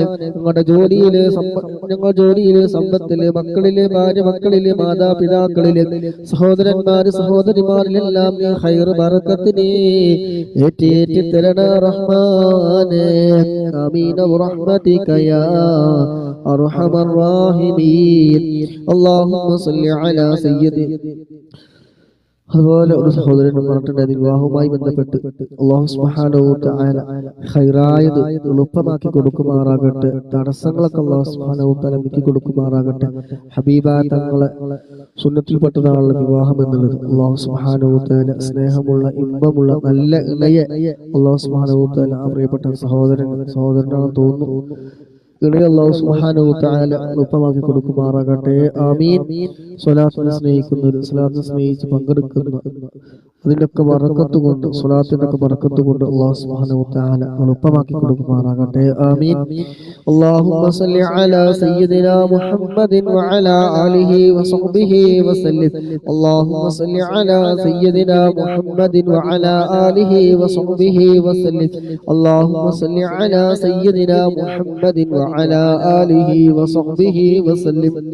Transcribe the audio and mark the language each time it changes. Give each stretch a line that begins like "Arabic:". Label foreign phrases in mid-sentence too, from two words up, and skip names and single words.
Malayalam: ഞങ്ങളുടെ ജോലിയിലെ സമ്പത്തിലെ മക്കളിലെ ഭാര്യ മക്കളിലെ മാതാപിതാക്കളിലെ സഹോദരന്മാര് സഹോദരിമാരിലെല്ലാം നീ ഖൈർ ബർക്കത്ത് നീ ഏറ്റി തരണേ റഹ്മാനെ.
Arabic: آمين برحمتك يا أرحم الراحمين. اللهم صل على سيدنا.
Malayalam: അതുപോലെ ഒരു സഹോദരൻ പറഞ്ഞിട്ടുണ്ട്, വിവാഹവുമായി ബന്ധപ്പെട്ട്
Arabic: الله سبحانه و تعالى
Malayalam: ഖൈറായത് എളുപ്പമാക്കി കൊടുക്കുമാറാകട്ടെ. തടസ്സങ്ങളൊക്കെ
Arabic: الله سبحانه و تعالى
Malayalam: നീക്കി കൊടുക്കുമാറാകട്ടെ. ഹബീബായ തങ്ങളെ സുന്നത്തിൽപ്പെട്ടതാണ് വിവാഹം എന്നുള്ളത്.
Arabic: الله سبحانه و تعالى
Malayalam: സ്നേഹമുള്ള ഇമ്പമുള്ള നല്ല ഇണയെ
Arabic: الله سبحانه و تعالى
Malayalam: പ്രിയപ്പെട്ട സഹോദരനാണെന്ന് തോന്നുന്നു ഇടയ
Arabic: الله سبحانه و تعالى
Malayalam: എളുപ്പമാക്കി കൊടുക്കുമാറാകട്ടെ. ആമീൻ. സ്വലാത്തിനെ സ്നേഹിക്കുന്നവർ, സ്വലാത്തിനെ സ്നേഹിച്ച് പങ്കെടുക്കുന്ന അതിൻ്റെയൊക്കെ ബറക്കത്ത് കൊണ്ട്, സ്വലാത്തിൻ്റെ ഒക്കെ ബറക്കത്ത് കൊണ്ട്
Arabic: الله سبحانه و تعالى
Malayalam: എളുപ്പമാക്കി കൊടുക്കുമാറാകട്ടെ. ആമീൻ.
Arabic: اللهم صل على سيدنا محمد وعلى آله وصحبه وسلم. اللهم صل على سيدنا محمد وعلى آله وصحبه وسلم. اللهم صل على سيدنا محمد وعلى آله وصحبه وسلم.